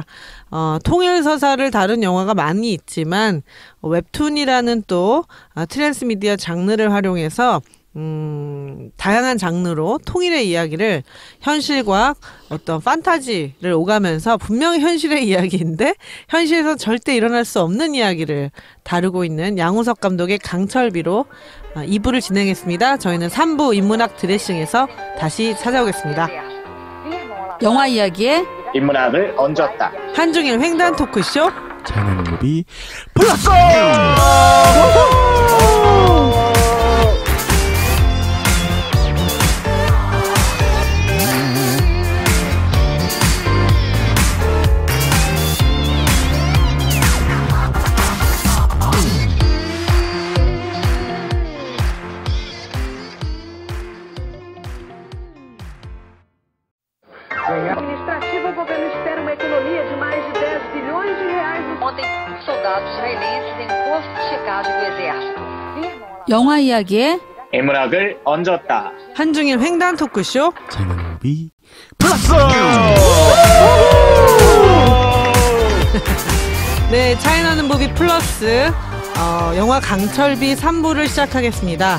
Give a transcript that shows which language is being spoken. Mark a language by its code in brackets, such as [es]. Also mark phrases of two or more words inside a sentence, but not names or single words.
[ko] 통일 서사를 다룬 영화가 많이 있지만 웹툰이라는 또 트랜스미디어 장르를 활용해서 다양한 장르로 통일의 이야기를 현실과 어떤 판타지를 오가면서 분명히 현실의 이야기인데 현실에서 절대 일어날 수 없는 이야기를 다루고 있는 양우석 감독의 강철비로 2부를 진행했습니다. 저희는 3부 인문학 드레싱에서 다시 찾아오겠습니다. 영화 이야기에 인문학을 얹었다. 한중일 횡단 토크쇼 차이나는 무비 플러스! [pt] Administrativo, o governo espera uma economia de mais de 10 bilhões de reais. Ontem, soldados israelenses em posto de checagem do exército. [ko] 영화 이야기에 인문학을 얹었다. 한중일 횡단 토크쇼 차이나는 무비 플러스! 네, 차이나는 무비 플러스 영화 강철비 3부를 시작하겠습니다.